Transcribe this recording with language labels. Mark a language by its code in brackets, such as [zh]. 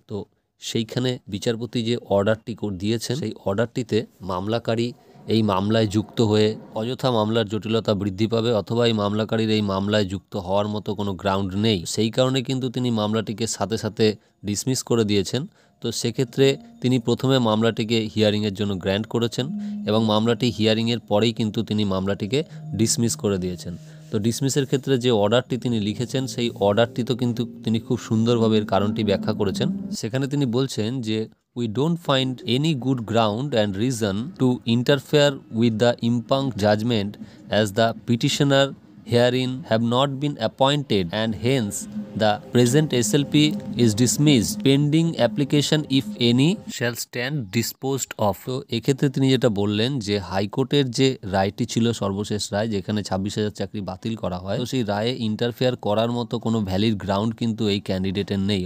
[bn] তো সেইখানে বিচারপতি যে অর্ডারটি দিয়েছেন, সেই অর্ডারটিতে মামলাকারী এই মামলায় যুক্ত হয়ে অযথা মামলার জটিলতা বৃদ্ধি পাবে অথবা এই মামলাকারীর এই মামলায় যুক্ত হওয়ার মতো কোনো গ্রাউন্ড নেই, সেই কারণে কিন্তু তিনি মামলাটিকে সাথে সাথে ডিসমিস করে দিয়েছেন। তো সেক্ষেত্রে তিনি প্রথমে মামলাটিকে হিয়ারিংয়ের জন্য গ্র্যান্ট করেছেন এবং মামলাটি হিয়ারিংয়ের পরেই কিন্তু তিনি মামলাটিকে ডিসমিস করে দিয়েছেন। তো ডিসমিসের ক্ষেত্রে যে অর্ডারটি তিনি লিখেছেন, সেই অর্ডারটি তো কিন্তু তিনি খুব সুন্দরভাবে এর কারণটি ব্যাখ্যা করেছেন। সেখানে তিনি বলছেন যে [en] we don't find any good ground and reason to interfere with the impugned judgment as the petitioner herein have not been appointed and hence the present SLP is dismissed pending application if any shall stand disposed of। [bn] তো এক্ষেত্রে তিনি যেটা বললেন যে হাইকোর্টের যে রায়টি ছিল, সর্বশেষ রায় যেখানে 26,000 চাকরি বাতিল করা হয়, তো সেই রায়ে ইন্টারফেয়ার করার মতো কোনো ভ্যালিড গ্রাউন্ড কিন্তু এই ক্যান্ডিডেটের নেই।